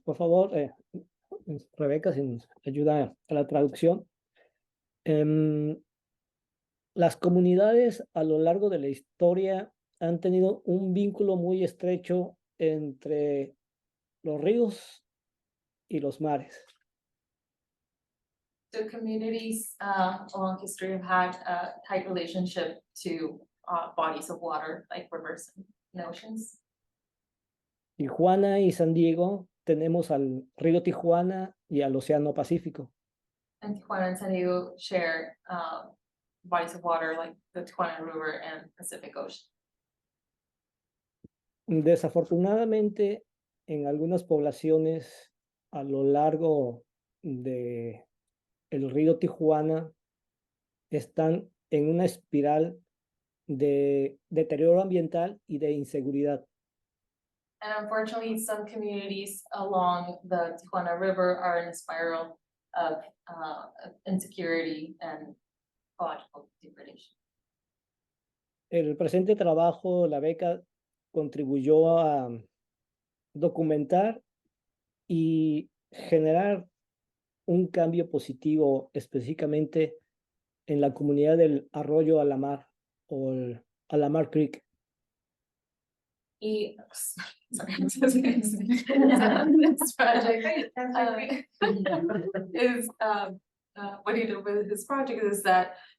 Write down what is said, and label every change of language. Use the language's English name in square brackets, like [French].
[Spanish] Por favor, Rebeca, si nos ayuda a la traducción. Las comunidades a lo largo de la historia han tenido un vínculo muy estrecho entre los ríos y los mares. [English] So communities along history have had a tight relationship to bodies of water like rivers and oceans. [Spanish] Tijuana y San Diego tenemos al río Tijuana y al Océano Pacífico. [English] And Tijuana and San Diego share bodies of water like the Tijuana River and Pacific Ocean. [Spanish] Desafortunadamente, en algunas poblaciones a lo largo de el río Tijuana están en una espiral de deterioro ambiental y de inseguridad. [English] And unfortunately, some communities along the Tijuana River are in a spiral of insecurity and ecological degradation. [Spanish] El presente trabajo, la beca, contribuyó a documentar y generar un cambio positivo específicamente en la comunidad del Arroyo Alamar o el Alamar Creek. [English] Y, sorry, this project is what he did with his project is that